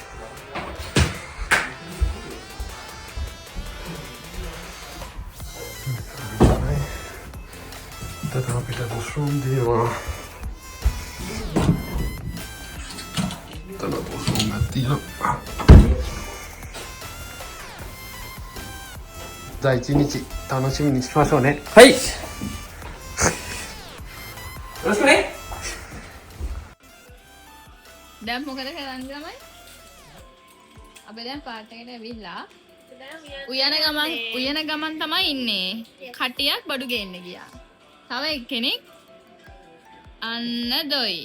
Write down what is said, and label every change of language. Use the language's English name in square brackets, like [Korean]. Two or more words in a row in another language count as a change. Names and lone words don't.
[Sinhala] තව අපිට වොෂ්රූම් තියෙනවා. තව වොෂ්රූම් එකක් තියෙනවා. [Japanese] じゃあ一日楽しみにしましょうね。はい。よろしくね。 [Sinhala] දැන් මොකද කරන්නේ ළමයි? අපි දැන් පාට් එකට ඇවිල්ලා උයන ගමන් තමයි ඉන්නේ. කටියක් බඩු ගේන්න ගියා. තව එක්කෙනෙක් අන්න දොයි.